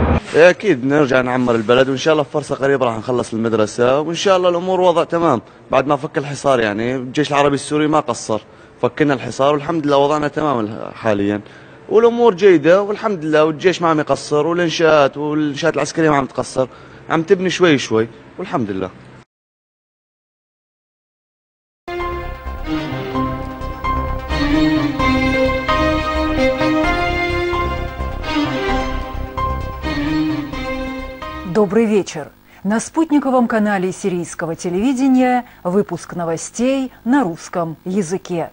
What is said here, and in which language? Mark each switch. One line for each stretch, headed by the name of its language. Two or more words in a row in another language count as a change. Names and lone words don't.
Arabic: أكيد نرجع نعمر البلد، وإن شاء الله في فرصة قريبة راح نخلص المدرسة، وإن شاء الله الأمور وضع تمام بعد ما فك الحصار. يعني الجيش العربي السوري ما قصر، فكنا الحصار والحمد لله وضعنا تمام حاليا، والأمور جيدة والحمد لله، والجيش ما عم يقصر، والإنشاءات العسكرية ما عم تقصر، عم تبني شوي شوي والحمد لله.
Russian: Добрый вечер. На спутниковом канале сирийского телевидения выпуск новостей на русском языке.